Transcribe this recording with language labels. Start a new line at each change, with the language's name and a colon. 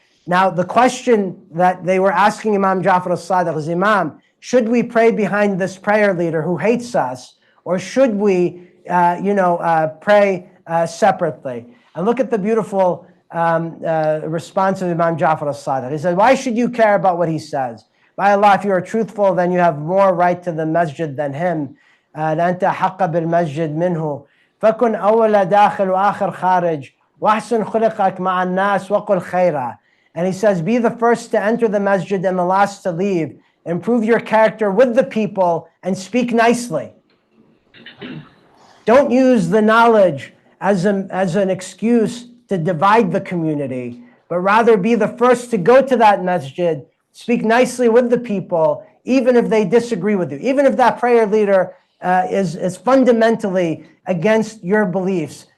English: Now, the question that they were asking Imam Jafar al-Sadiq is, Imam, should we pray behind this prayer leader who hates us, or should we, pray separately? And look at the beautiful response of Imam Jafar al-Sadiq. He said, why should you care about what he says? By Allah, if you are truthful, then you have more right to the masjid than him.
Arabic: لأنت حق بالمسجد منه فكن أول داخل وآخر خارج وأحسن خلقك مع الناس وقل خيرا.
English: And he says, be the first to enter the masjid and the last to leave. Improve your character with the people and speak nicely. Don't use the knowledge as an excuse to divide the community, but rather be the first to go to that masjid, speak nicely with the people, even if they disagree with you, even if that prayer leader is fundamentally against your beliefs.